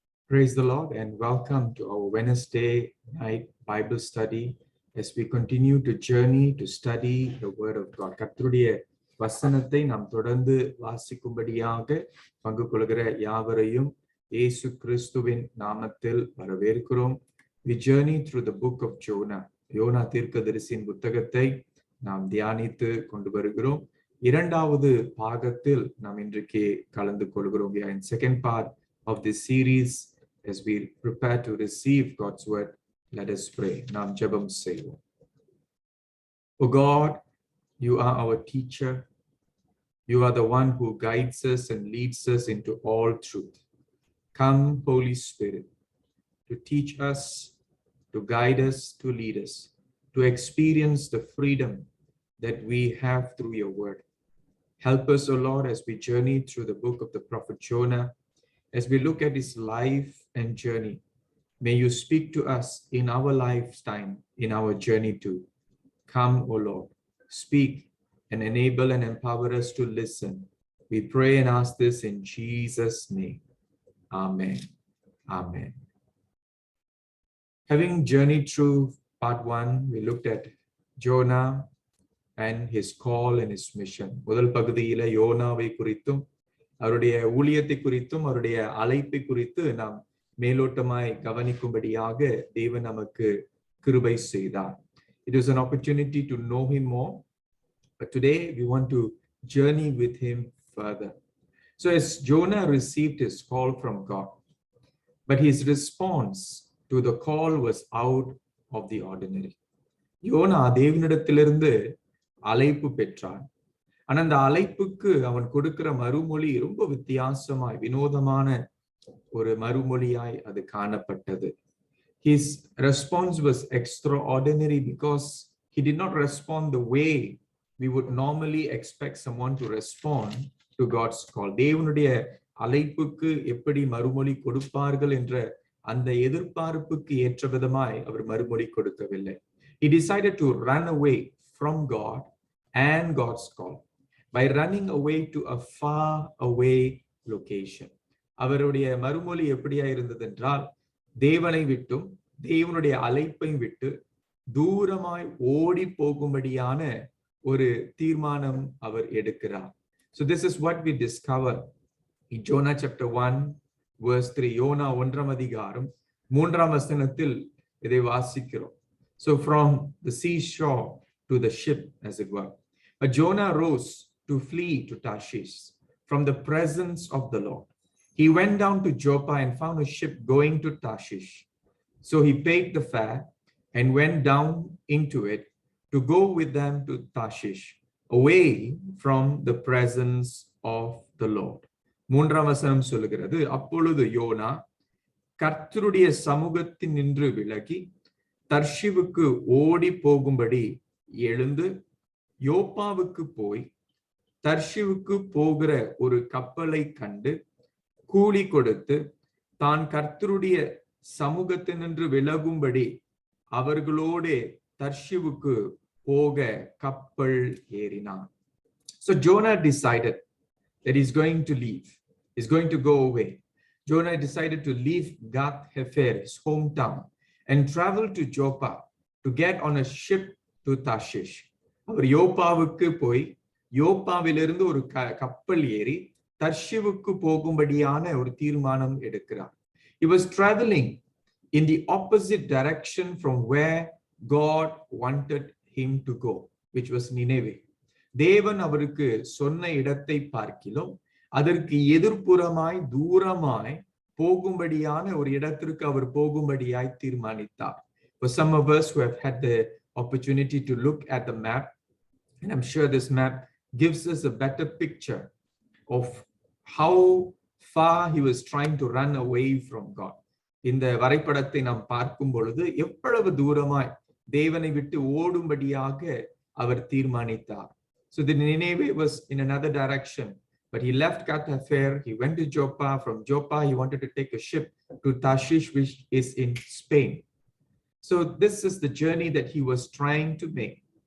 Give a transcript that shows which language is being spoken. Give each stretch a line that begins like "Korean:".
English: Praise the Lord and welcome to our Wednesday night Bible study as we continue to journey to study the Word of God.
Tamil: கர்த்தருடைய வசனத்தை நாம் தொடர்ந்து வாசிக்கும்படியாக பங்கு கொள்கிற யாவரையும் இயேசு கிறிஸ்துவின் நாமத்தில் வரவேற்கிறோம்.
English: We journey through the book of Jonah.
Tamil: YONO தீர்க்கதரிசியின் புத்தகத்தை நாம் தியானித்து கொண்டு வருகிறோம். இரண்டாவது பாகத்தில் நாம் இன்றைக்கு கலந்து கொள்கிறோம்.
English: We are in second part of this series. As we prepare to receive God's word, let us pray.
Tamil: Nam jabam seivom.
English: O God, you are our teacher. You are the one who guides us and leads us into all truth. Come, Holy Spirit, to teach us, to guide us, to lead us, to experience the freedom that we have through your word. Help us, O Lord, as we journey through the book of the prophet Jonah. As we look at his life and journey, may you speak to us in our lifetime, in our journey too. Come, O Lord, speak and enable and empower us to listen. We pray and ask this in Jesus' name. Amen. Amen. Having journeyed through part 1, we looked at Jonah and his call and his mission.
Tamil: முதல் பகுதியில யோனாவை குறித்தும் அவருடைய ஊழியத்தை குறித்தும் அவருடைய அழைப்பை குறித்து நாம் மேலோட்டமாய் கவனிக்கும்படியாக தேவன் நமக்கு கிருபை செய்தார்.
English: It was an opportunity to know him more, but today we want to journey with him further. So as Jonah received his call from God, but his response to the call was out of the ordinary.
Tamil: YONO தேவனிடத்திலிருந்து அழைப்பு பெற்றான். ஆனா அந்த அழைப்புக்கு அவன் கொடுக்கிற மறுமொழி ரொம்ப வித்தியாசமாய் வினோதமான ஒரு மறுமொழியாய் அது காணப்பட்டது.
English: His response was extraordinary because he did not respond the way we would normally expect someone to respond to God's call.
Tamil: தேவனுடைய அழைப்புக்கு எப்படி மறுமொழி கொடுப்பார்கள் என்ற அந்த எதிர்பார்ப்புக்கு ஏற்ற விதமாய் அவர் மறுமொழி கொடுக்கவில்லை.
English: He decided to run away from God and God's call by running away to a far away location.
Tamil: அவருடைய மறுமொழி எப்படியா இருந்தது என்றால் தேவனை விட்டும் தேவனுடைய அழைப்பை விட்டு தூரமாய் ஓடி போகும்படியான ஒரு தீர்மானம் அவர் எடுக்கிறார்.
English: So this is what we discover in Jonah chapter 1 verse 3.
Tamil: YONO 1ஆம் அதிகாரம் 3ஆம் வசனத்தில் இதை வாசிக்கிறோம்.
English: So from the seashore to the ship, as it were, but Jonah rose to flee to Tarshish from the presence of the Lord. He went down to Joppa and found a ship going to Tarshish. So he paid the fare and went down into it to go with them to Tarshish, away from the presence of the Lord.
Tamil: 3ஆம் வசனம் சொல்லுகிறது, அப்பொழுது YONO கர்த்தருடைய சமூகத்தில் நின்று விலகி தர்ஷிவுக்கு ஓடி போகும்படி எழுந்து யோப்பாவுக்கு போய் தர்ஷிவுக்கு போகிற ஒரு கப்பலை கண்டு கூலி கொடுத்து தான் கர்த்தருடைய சமூகத்தினின்று விலகும்படி அவர்களோடு தர்ஷிவுக்கு போக கப்பல் ஏறினான்.
English: So Jonah decided that he's going to leave. He's going to go away. Jonah decided to leave Gath Hefer, his hometown, and travel to Joppa to get on a ship to Tarshish.
Tamil: அவர் யோப்பாவுக்கு போய் யோப்பாவிலிருந்து ஒரு கப்பல் ஏறி தர்ஷிவுக்கு போகும்படியான ஒரு தீர்மானம் எடுக்கிறார்.
English: He was traveling in the opposite direction from where God wanted him to go, which was Nineveh.
Tamil: தேவன் அவருக்கு சொன்ன இடத்தை பார்க்கிலும் அதற்கு எதிர்ப்புறமாய் தூரமாய் போகும்படியான ஒரு இடத்திற்கு அவர் போகும்படியாய் தீர்மானித்தார்.
English: For some of us who have had the opportunity to look at the map, and I'm sure this map gives us a better picture of how far he was trying to run away from God.
Tamil: இந்த வரைபடத்தை நாம் பார்க்கும் பொழுது எவ்வளவு தூரமாய் தேவனை விட்டு ஓடும்படியாக அவர் தீர்மானித்தார்.
English: So the Nineveh was in another direction, but he left Gath Hefer. He went to Joppa. From Joppa he wanted to take a ship to Tarshish, which is in Spain. So this is the journey that he was trying to make.